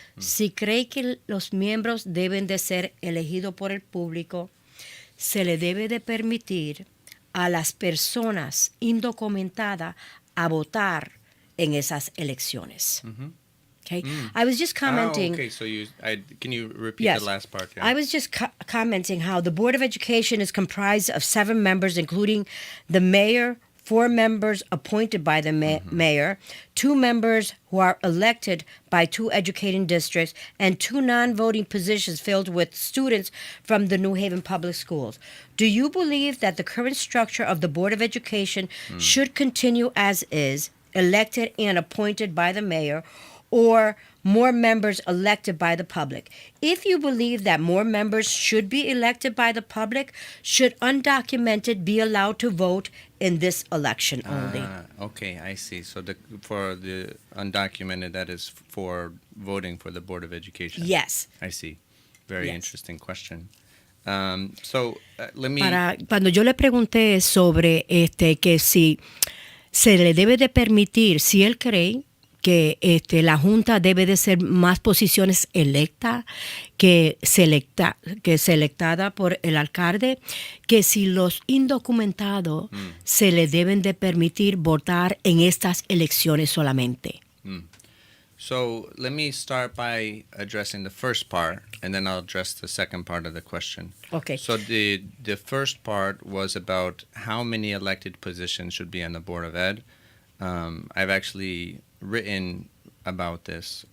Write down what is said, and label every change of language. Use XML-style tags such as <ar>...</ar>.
<es>Si cree que los miembros deben de ser elegidos por el público, se le debe de permitir a las personas indocumentadas a votar en esas elecciones.</es> <en>Okay? I was just commenting. Okay, so can you repeat the last part? Yeah. I was just commenting how the Board of Education is comprised of 7 members, including the mayor, 4 members appointed by the mayor, 2 members who are elected by 2 educating districts, and 2 non-voting positions filled with students from the New Haven Public Schools. Do you believe that the current structure of the Board of Education should continue as is, elected and appointed by the mayor, or more members elected by the public? If you believe that more members should be elected by the public, should undocumented be allowed to vote in this election only? Okay, I see. So for the undocumented, that is for voting for the Board of Education. Yes. I see. Very interesting question. Let me...</en> <es>Cuando yo le pregunté sobre que si se le debe de permitir, si él cree que la Junta debe de ser más posiciones electas que selectada por el alcalde, que si los indocumentados se les deben de permitir votar en estas elecciones solamente.</es> <en>So let me start by addressing the first part, and then I'll address the second part of the question. Okay. So the first part was about how many elected positions should be on the Board of Ed. I've actually written about this.</en>